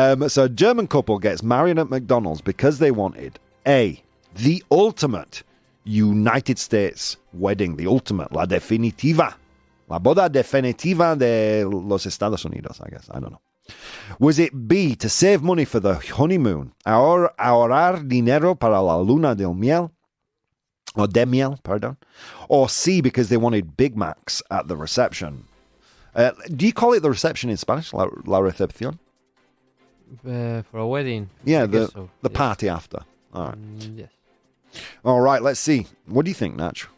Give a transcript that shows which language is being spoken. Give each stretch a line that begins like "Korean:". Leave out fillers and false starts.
English: So, a German couple gets married at McDonald's because they wanted A, the ultimate United States wedding, the ultimate,
Spanish: la definitiva. La boda definitiva de los Estados Unidos,
English: I guess. I don't know. Was it B, to save money for the honeymoon?
Spanish: Ahorrar dinero para la luna de miel?
English: Or
Spanish: de miel,
English: pardon. Or C, because they wanted Big Macs at the reception. Do you call it the reception in Spanish?
Spanish: La recepción?
English: For a wedding. Yeah, the party after. All right. Yes. All right, let's see. What do you think, Natch?